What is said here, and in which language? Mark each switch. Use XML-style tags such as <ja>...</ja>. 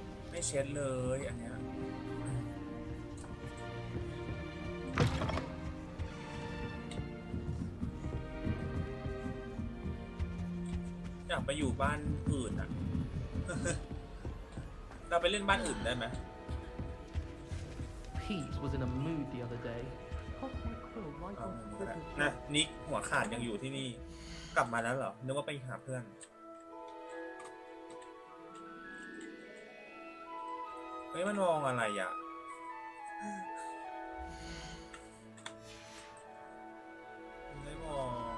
<th>ไม่เช็ดเลยอันเนี้ยอยากไปอยู่บ้านอื่นอ่ะ เราไปเล่นบ้านอื่นได้ไหม</th> <en>Pete was in a mood the other day.</en> <th>นะนิกหัวขาดยังอยู่ที่นี่กลับมาแล้วเหรอนึกว่าไปหาเพื่อนเฮ้ยมันมองอะไรอ่ะไม่มอง</th>